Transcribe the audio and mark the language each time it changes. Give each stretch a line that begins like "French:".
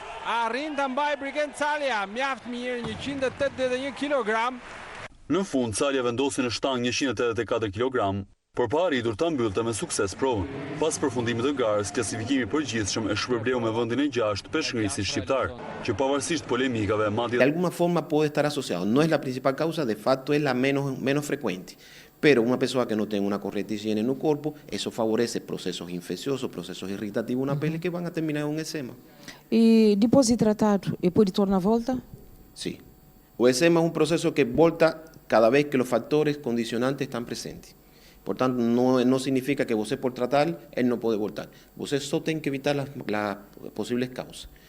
Albanian: Arrin të mbaj Brigent Salja, mjaft mirë 181 kg. Në fund, Salja vendosi në shtang 184 kg, por pa arritur ta mbyllte me sukses provën. Pas përfundimit të garës, klasifikimi i përgjithshëm e shpërbleu me vendin e 6 peshngrisit shqiptar, që pavarësisht polemikave, madje
Spanish: de alguna forma puede estar asociado. No es la principal causa, de facto es la menos frecuente. Pero una persona que no tenga una correcta higiene en el cuerpo, eso favorece procesos infecciosos, procesos irritativos
Portuguese: na pele
Spanish: que van a terminar
Portuguese: em um eczema. E depois de tratado, pode tornar a volta?
Spanish: Sí. O eczema es un proceso que volta cada vez que los factores condicionantes están presentes. Por tanto, no significa que você por tratar, él no puede voltar.
Portuguese: Você só tem que evitar
Spanish: las posibles causas.